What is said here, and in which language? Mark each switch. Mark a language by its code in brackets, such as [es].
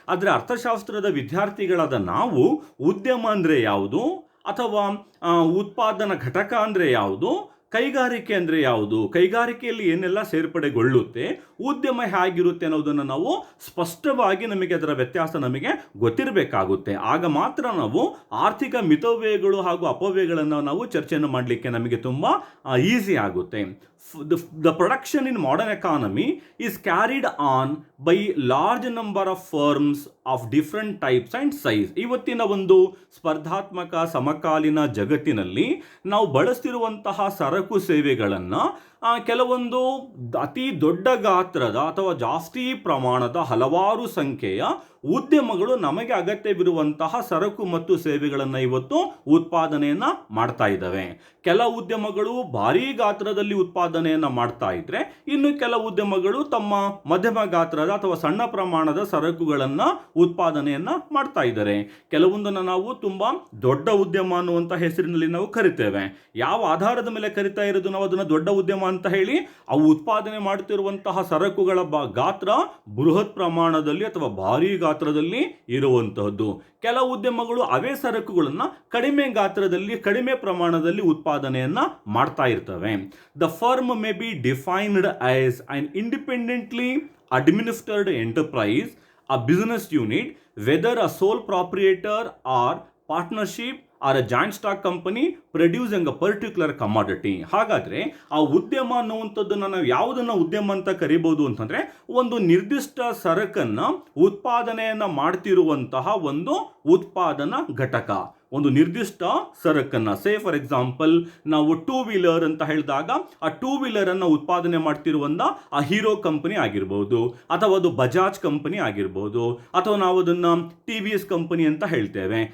[kn] ಆದರೆ ಅರ್ಥಶಾಸ್ತ್ರದ ವಿದ್ಯಾರ್ಥಿಗಳಾದ ನಾವು ಉದ್ಯಮ ಅಂದರೆ ಯಾವುದು, ಅಥವಾ ಉತ್ಪಾದನಾ ಘಟಕ ಅಂದರೆ ಯಾವುದು, ಕೈಗಾರಿಕೆ ಅಂದರೆ ಯಾವುದು, ಕೈಗಾರಿಕೆಯಲ್ಲಿ ಏನೆಲ್ಲ ಸೇರ್ಪಡೆಗೊಳ್ಳುತ್ತೆ, ಉದ್ಯಮ ಹೇಗಿರುತ್ತೆ ಅನ್ನೋದನ್ನು ನಾವು ಸ್ಪಷ್ಟವಾಗಿ ನಮಗೆ ಅದರ ವ್ಯತ್ಯಾಸ ನಮಗೆ ಗೊತ್ತಿರಬೇಕಾಗುತ್ತೆ. ಆಗ ಮಾತ್ರ ನಾವು ಆರ್ಥಿಕ ಮಿತವ್ಯಯಗಳು ಹಾಗೂ ಅಪವ್ಯಯಗಳನ್ನು ನಾವು ಚರ್ಚೆಯನ್ನು ಮಾಡಲಿಕ್ಕೆ ನಮಗೆ ತುಂಬ ಈಸಿ ಆಗುತ್ತೆ. [en] the production in modern economy is carried on by large number of firms of different types and size. [kn] ಇವತ್ತಿನ ಒಂದು ಸ್ಪರ್ಧಾತ್ಮಕ ಸಮಕಾಲೀನ ಜಗತ್ತಿನಲ್ಲಿ ನಾವು ಬಳಸ್ತಿರುವಂತಹ ಸರಕು ಸೇವೆಗಳನ್ನು ಕೆಲವೊಂದು ಅತಿ ದೊಡ್ಡ ಗಾತ್ರದ ಅಥವಾ ಜಾಸ್ತಿ ಪ್ರಮಾಣದ ಹಲವಾರು ಸಂಖ್ಯೆಯ ಉದ್ಯಮಗಳು ನಮಗೆ ಅಗತ್ಯವಿರುವಂತಹ ಸರಕು ಮತ್ತು ಸೇವೆಗಳನ್ನು ಇವತ್ತು ಉತ್ಪಾದನೆಯನ್ನ ಮಾಡ್ತಾ ಇದ್ದಾವೆ. ಕೆಲ ಉದ್ಯಮಗಳು ಭಾರೀ ಗಾತ್ರದಲ್ಲಿ ಉತ್ಪಾದನೆಯನ್ನ ಮಾಡ್ತಾ ಇದ್ರೆ, ಇನ್ನು ಕೆಲ ಉದ್ಯಮಗಳು ತಮ್ಮ ಮಧ್ಯಮ ಗಾತ್ರದ ಅಥವಾ ಸಣ್ಣ ಪ್ರಮಾಣದ ಸರಕುಗಳನ್ನ ಉತ್ಪಾದನೆಯನ್ನ ಮಾಡ್ತಾ ಇದ್ದಾರೆ. ಕೆಲವೊಂದನ್ನು ನಾವು ತುಂಬಾ ದೊಡ್ಡ ಉದ್ಯಮ ಅನ್ನುವಂಥ ಹೆಸರಿನಲ್ಲಿ ನಾವು ಕರಿತೇವೆ. ಯಾವ ಆಧಾರದ ಮೇಲೆ ಕರಿತಾ ಇರೋದು ನಾವು ಅದನ್ನ ದೊಡ್ಡ ಉದ್ಯಮ ಅಂತ ಹೇಳಿ? ಅವು ಉತ್ಪಾದನೆ ಮಾಡುತ್ತಿರುವಂತಹ ಸರಕುಗಳ ಗಾತ್ರ ಬೃಹತ್ ಪ್ರಮಾಣದಲ್ಲಿ ಅಥವಾ ಭಾರೀ ಗಾತ್ರದಲ್ಲಿ ಇರುವಂತಹದ್ದು. ಕೆಲವು ಉದ್ಯಮಗಳು ಅವೇ ಸರಕುಗಳನ್ನು ಕಡಿಮೆ ಗಾತ್ರದಲ್ಲಿ ಕಡಿಮೆ ಪ್ರಮಾಣದಲ್ಲಿ ಉತ್ಪಾದನೆಯನ್ನ ಮಾಡ್ತಾ ಇರ್ತವೆ. [en] The firm may be defined as an independently administered enterprise, a business unit, whether a sole proprietor or partnership or a joint stock company producing a particular commodity. [kn] ಹಾಗಾದ್ರೆ ಆ ಉದ್ಯಮ ಅನ್ನುವಂಥದ್ದನ್ನು ನಾವು ಯಾವುದನ್ನ ಉದ್ಯಮ ಅಂತ ಕರಿಬಹುದು ಅಂತಂದ್ರೆ, ಒಂದು ನಿರ್ದಿಷ್ಟ ಸರಕನ್ನ ಉತ್ಪಾದನೆಯನ್ನ ಮಾಡ್ತಿರುವಂತಹ ಒಂದು ಉತ್ಪಾದನಾ ಘಟಕ, ಒಂದು ನಿರ್ದಿಷ್ಟ ಸರಕನ್ನ. [en] say for example [kn] ನಾವು ಟೂ ವೀಲರ್ ಅಂತ ಹೇಳಿದಾಗ ಆ ಟೂ ವೀಲರ್ ಅನ್ನು ಉತ್ಪಾದನೆ ಮಾಡ್ತಿರುವಂತ ಆ ಹೀರೋ ಕಂಪನಿ ಆಗಿರ್ಬೋದು, ಅಥವಾ ಅದು ಬಜಾಜ್ ಕಂಪನಿ ಆಗಿರ್ಬೋದು, ಅಥವಾ ನಾವು ಅದನ್ನ TVS ಕಂಪನಿ ಅಂತ ಹೇಳ್ತೇವೆ.